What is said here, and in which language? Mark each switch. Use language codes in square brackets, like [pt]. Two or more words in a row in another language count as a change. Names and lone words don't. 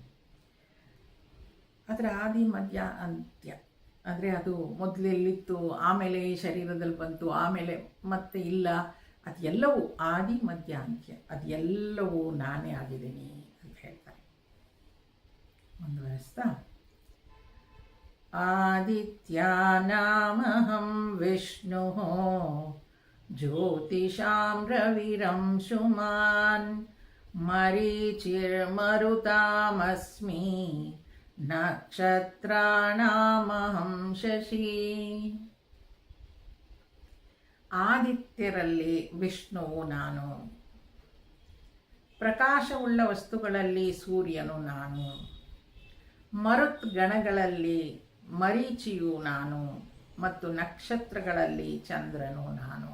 [kn] ಅದರ ಆದಿ ಮಧ್ಯ ಅಂತ್ಯ ಅಂದರೆ ಅದು ಮೊದಲೆಲ್ಲಿತ್ತು, ಆಮೇಲೆ ಈ ಶರೀರದಲ್ಲಿ ಬಂತು, ಆಮೇಲೆ ಮತ್ತೆ ಇಲ್ಲ, ಅದೆಲ್ಲವೂ ಆದಿ ಮಧ್ಯ ಅಂತ್ಯ, ಅದೆಲ್ಲವೂ ನಾನೇ ಆಗಿದ್ದೀನಿ ಅಂತ ಹೇಳ್ತಾರೆ. ಮುಂದುವರೆಸ್ತಾ, [sa] आदित्यानामहं विष्णुः ज्योतिषां रविरंशुमान् मरीचिर्मरुतामस्मि ನಕ್ಷತ್ರಾಣಾಮಹಂ ಶಶಿ. [kn] ಆದಿತ್ಯರಲ್ಲಿ ವಿಷ್ಣುವು ನಾನು, ಪ್ರಕಾಶವುಳ್ಳ ವಸ್ತುಗಳಲ್ಲಿ ಸೂರ್ಯನು ನಾನು, ಮರುತ್ ಗಣಗಳಲ್ಲಿ ಮರೀಚಿಯು ನಾನು ಮತ್ತು ನಕ್ಷತ್ರಗಳಲ್ಲಿ ಚಂದ್ರನು ನಾನು.